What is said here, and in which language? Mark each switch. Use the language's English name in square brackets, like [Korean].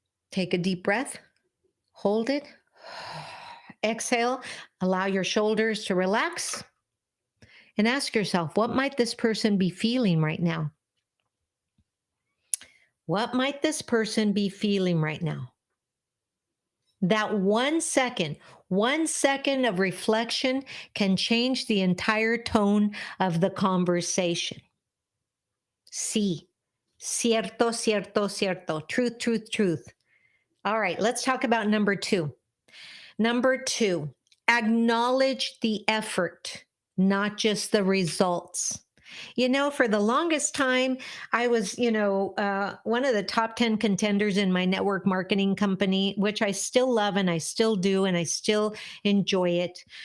[English] Take a deep breath, hold it, exhale, allow your shoulders to relax, and ask yourself, what might this person be feeling right now? What might this person be feeling right now? That 1 second of reflection can change the entire tone of the conversation. [Spanish] Sí, cierto, cierto, cierto. [English] Truth, truth, truth. All right, let's talk about number 2. Number 2, acknowledge the effort, not just the results. For the longest time, I was, one of the top 10 contenders in my network marketing company, which I still love and I still do, and I still enjoy it.